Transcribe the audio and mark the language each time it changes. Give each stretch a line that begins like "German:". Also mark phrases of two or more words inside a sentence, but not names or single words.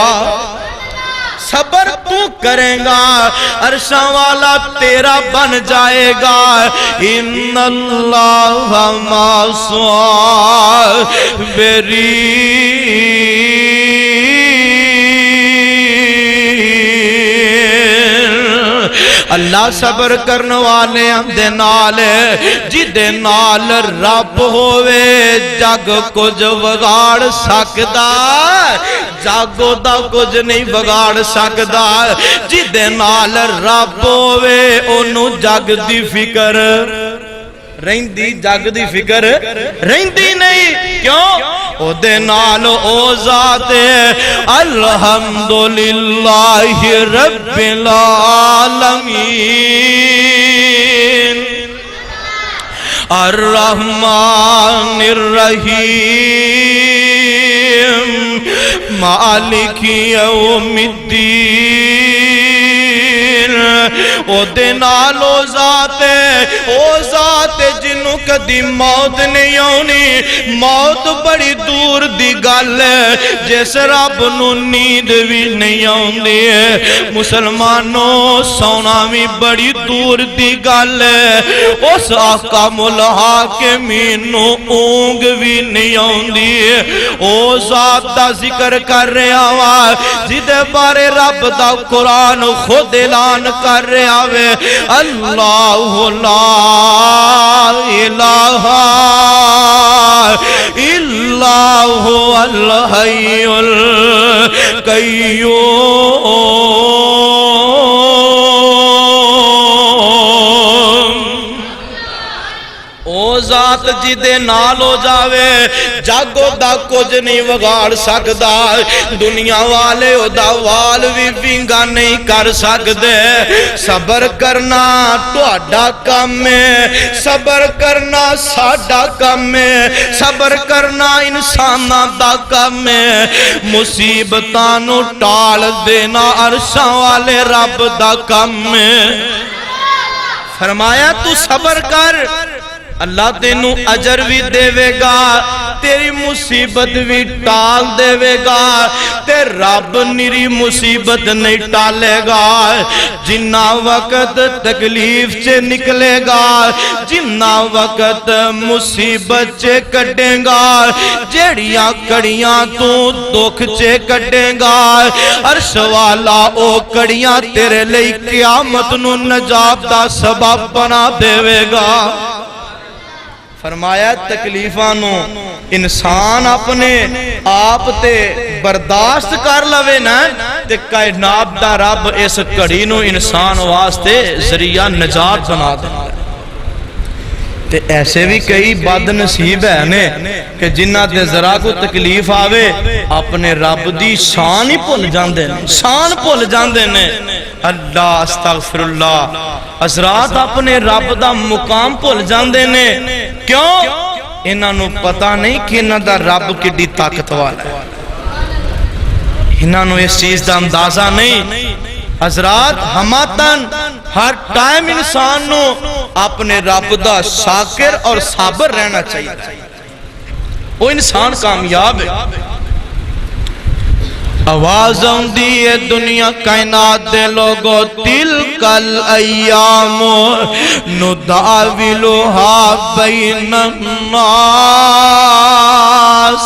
Punjabi: صبر تو کریں گا عرشاں والا تیرا بن جائے گا.
Arabic: ان اللہ مع الصابرین.
Punjabi: اللہ صبر کرنے والے دے نال جدے نال رب ہوئے جگ کچھ وگاڑ سکدا, جاگو دا کچھ نہیں بگاڑ سکدا. جدے نال رب ہوئے انو جگ دی فکر رہندی, جگ دی فکر رہندی نہیں. کیوں؟ او دے نال او ذات
Arabic: الحمدللہ رب العالمین الرحمن الرحیم مالک یوم الدین.
Punjabi: او دے نال او ذات جنوں کدی موت نہیں آنی. موت بڑی دور دی گل ہے, جس رب نو نیند بھی نہیں آندی ہے. مسلمانوں سونا بھی بڑی دور دی گل ہے, اس احکام الحاکمین نو اونگ بھی نہیں آندی ہے. او ذات دا ذکر کر رہا وا جدے بارے رب دا قرآن خود اعلان کر رہا وے
Arabic: اللہ لا الہ الا هو الحی القیوم.
Punjabi: او ذات جدے نال ہو جاوے جاگو دا کچھ نہیں وگاڑ سکدا. دنیا والے او دا وال بھی وینگا نہیں کر سکدے. صبر کرنا تہاڈا کم ہے, صبر کرنا ساڈا کم ہے, صبر کرنا انساناں دا کم ہے. مصیبتاں نو ٹال دینا عرشاں والے رب دا کم ہے. فرمایا تو صبر کر, اللہ تینوں اجر بھی دے گا, تیری مصیبت بھی ٹال دے گا. تے رب نری مصیبت نہیں ٹالے گا. جنہ وقت تکلیف چے نکلے گا, جنہ وقت مصیبت چے کٹے گا, جیڑیاں کڑیاں تو دکھ چے کٹے گا, عرش والا او کڑیاں تیرے لئی قیامت نو نجات دا سبب بنا دے گا. فرمایا تکلیفاں نو انسان اپنے آپ تے برداشت کر لوے نا تے کائنات دا رب اس کڑی نو انسان واسطے ذریعہ نجات بنا دے. تے ایسے بھی کئی بد نصیب ہے نے کہ جنہ تے ذرا کو تکلیف آوے اپنے رب دی شان ہی بھول جاندے نے، شان بھول جاندے نے۔
Arabic: اللہ استغفر اللہ،
Punjabi: حضرات اپنے رب دا مقام بھول جاندے نے، کیوں؟ انہاں نو پتہ نہیں کہ انہاں دا رب کڈی طاقت والا ہے، انہاں نو اس چیز دا اندازہ نہیں۔ حضرات ہماتن ہر ٹائم انسان نو اپنے رب دا شاکر اور صابر رہنا چاہیے، وہ انسان کامیاب ہے۔ آواز آندی ہے دنیا کائنات دے لوگو،
Arabic: تلک الایام نداولھا بین الناس۔